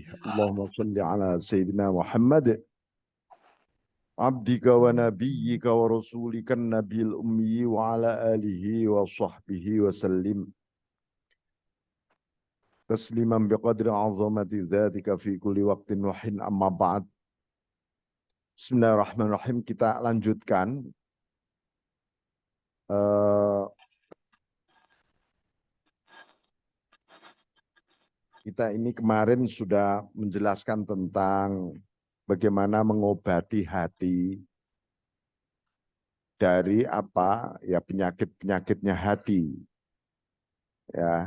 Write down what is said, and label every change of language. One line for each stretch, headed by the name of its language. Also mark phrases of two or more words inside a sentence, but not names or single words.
Arabic: اللهم صل على سيدنا محمد عبدك ونبيك ورسولك النبي الأمي وعلى آله وصحبه وسلم تسليما بقدر عظمة ذاتك في كل وقت وحين، أما بعد.
Indonesian: Bismillahirrahmanirrahim. Kita lanjutkan kita ini kemarin sudah menjelaskan tentang bagaimana mengobati hati dari apa ya, penyakit-penyakitnya hati, ya.